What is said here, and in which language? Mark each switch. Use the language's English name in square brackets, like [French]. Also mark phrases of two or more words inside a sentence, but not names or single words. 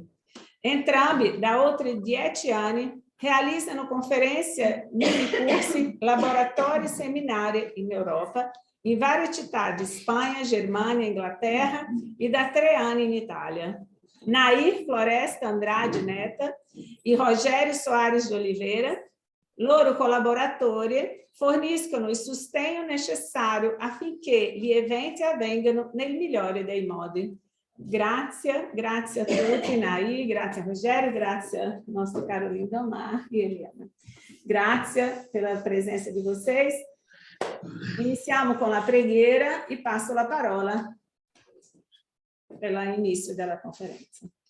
[Italian] Entrambi da oltre 10 anni realizzano conferenze, mini-corsi, laboratori e seminari in Europa, in varie città di Spagna, Germania, Inghilterra e da 3 anni in Italia. Nair Floresta Andrade Neta e Rogério Soares de Oliveira, loro collaboratori, forniscono il sostegno necessario affinché gli eventi avvengano nel migliore dei modi. Grazie a tutti, Nair, grazie a Rogério, grazie al nostro caro Lindomar e Eliana. Grazie per la presenza di vocês. Iniziamo con la preghiera e passo la parola per l'inizio della conferenza.